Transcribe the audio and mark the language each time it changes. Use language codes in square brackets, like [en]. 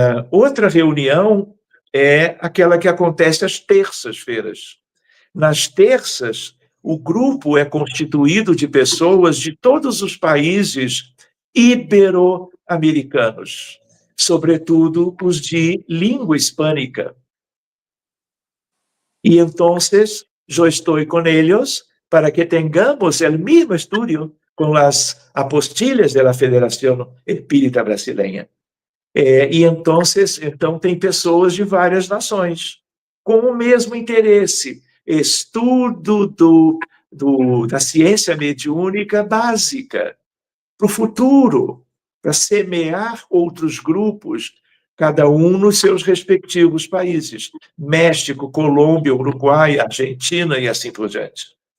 [pt] Outra reunião é aquela que acontece às terças-feiras. Nas terças, o grupo é constituído de pessoas de todos os países ibero-americanos, sobretudo os de língua hispânica. [es] Y entonces yo estoy con ellos para que tengamos el mismo estudio con las apostilhas de la Federación Espírita Brasileña. [pt] Então tem pessoas de várias nações com o mesmo interesse, estudo da ciência mediúnica básica para o futuro, para semear outros grupos, cada um nos seus respectivos países, México, Colômbia, Uruguai, Argentina e assim por diante.